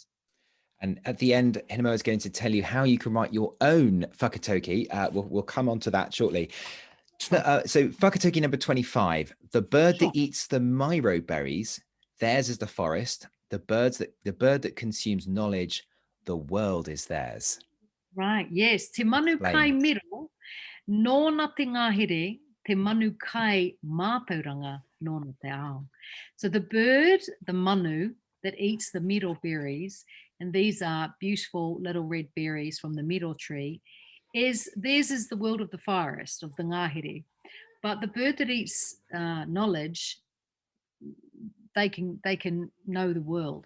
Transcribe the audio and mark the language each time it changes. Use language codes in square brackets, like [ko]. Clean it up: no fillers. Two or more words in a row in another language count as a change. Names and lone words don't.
[en] And at the end, Hinemoa is going to tell you how you can write your own whakataukī. We'll come on to that shortly. So whakataukī number 25, the bird that eats the miro berries, theirs is the forest. The bird that consumes knowledge, the world is theirs. Right, yes. [mi] Te manu kai miro, nōna te ngahere, te manu kai mātauranga, nōna te ao. [en] So the bird, the manu, that eats the miro berries, and these are beautiful little red berries from the miro tree, theirs is the world of the forest, of the ngahere. But the bird that eats knowledge, they can know the world.